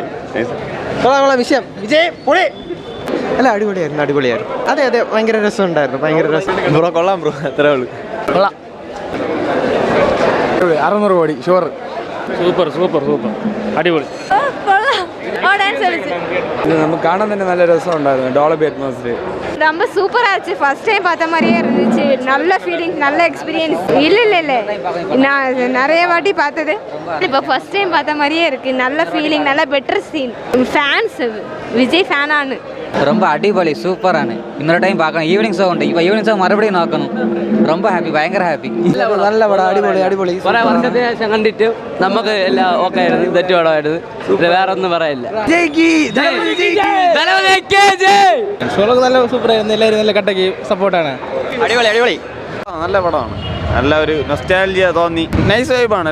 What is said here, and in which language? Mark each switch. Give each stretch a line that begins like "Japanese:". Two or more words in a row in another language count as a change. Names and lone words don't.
Malayalam: കൊള്ളാം വിഷയം. വിജയ് പൊളി. അല്ല, അടിപൊളിയായിരുന്നു. അതെ, ഭയങ്കര രസമുണ്ടായിരുന്നു. ഭയങ്കര രസം. ബ്രോ കൊള്ളാം ബ്രോ, അത്രേ ഉള്ളൂ. കൊള്ളാം. 600 കോടി ഷുവർ. സൂപ്പർ അടിപൊളി. നമുക്ക് കാണാൻ തന്നെ നല്ല രസം ഉണ്ടായിരുന്നു. ഡോളബി അറ്റ്മോസ്ഫിയർ
Tamil: ரொம்ப சூப்பரா இருந்துச்சு.
English: first time
Tamil: பார்த்த மாதிரியே இருந்துச்சு. நல்ல ஃபீலிங், நல்ல எக்ஸ்பீரியன்ஸ். இல்லை நான் நிறைய வாட்டி பார்த்தது. இப்போ
English: first time
Tamil: பார்த்த மாதிரியே இருக்கு. நல்ல ஃபீலிங், நல்ல
English: better scene.
Tamil: ஃபேன்ஸ் விஜய் ஃபேனானு. ரொம்ப அடிபொலி, சூப்பரான. இன்னொரு டைம் பார்க்கணும்.
English: evening show
Tamil: ഉണ്ട്. இப்போ
English: evening show
Tamil: மறுபடியும் നോക്കണം. ரொம்ப ഹാപ്പി,
Malayalam: ഭയങ്കര ഹാപ്പി. നല്ല പടം, അടിപൊളി. കുറെ വർഷത്തിന് ശേഷം കണ്ടിട്ട് നമുക്ക് എല്ലാം ഓക്കെ ആയിരുന്നു. തെറ്റ് പടമായിരുന്നു. വേറെ ഒന്നും പറയില്ല. നല്ല സൂപ്പറായിരുന്നു. എല്ലാവരും നല്ല കട്ടക്ക് സപ്പോർട്ടാണ്. അടിപൊളി. നല്ല പടമാണ്. നല്ല ഒരു നൊസ്റ്റാൾജിയ തോന്നി. നൈസ് വൈബാണ്.